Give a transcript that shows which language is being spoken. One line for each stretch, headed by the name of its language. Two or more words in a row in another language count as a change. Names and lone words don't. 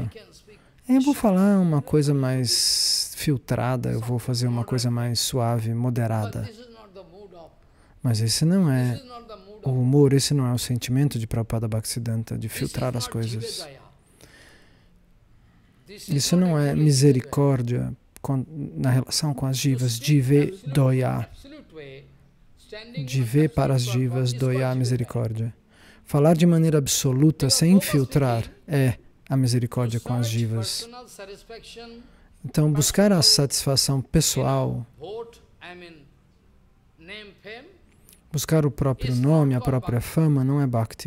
Portuguese: Eu vou falar uma coisa mais filtrada, eu vou fazer uma coisa mais suave, moderada. Mas esse não é o humor, esse não é o sentimento de Prabhupada Bhaktisiddhanta, de filtrar as coisas. Isso não é misericórdia na relação com as jivas,
Bangla: jive doya.
Portuguese: Jive para as jivas, doya, misericórdia. Falar de maneira absoluta, sem filtrar, é a misericórdia com as jivas. Então, buscar a satisfação pessoal, buscar o próprio nome, a própria fama, não é bhakti.